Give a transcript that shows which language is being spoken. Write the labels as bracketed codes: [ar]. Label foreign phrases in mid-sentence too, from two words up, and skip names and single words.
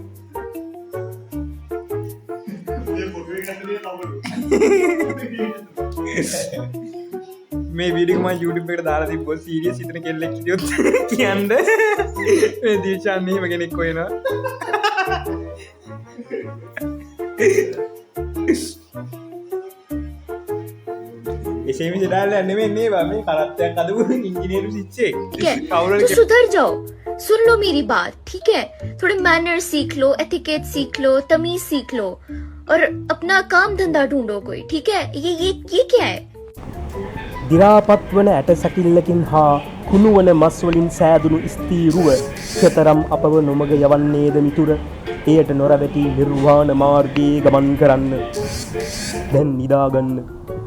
[si] මේ වීඩියෝ මම YouTube එකට දාලා තිබ්බොත් සීරියස් හිතන කෙල්ලෙක් හිටියොත් කියන්න මේ දීෂාන් මෙහෙම කෙනෙක් හොයනවා. එසේ මිස දාලා නෙමෙයි මේවා මේ කරත්තයක් අදපු ඉංජිනේරු සිච්චේ. [hi] ठीक है, तो सुधर जाओ, सुन लो मेरी बात, ठीक है? थोड़े मैनर सीख लो, एथिकेट सीख लो, तमीज सीख लो और अपना काम धंधा ढूंढो कोई, ठीक है? ये क्या है? [si] දිරාපත් වන ඇට සැකිල්ලකින් හා කුණුවන මස් වලින් සෑදුණු ස්තීරුව කෙතරම් අපව නොමග යවන්නේද මිතුර එයට නොරැවටි නිර්වාණ මාර්ගයේ ගමන් කරන්න දැන් නිදාගන්න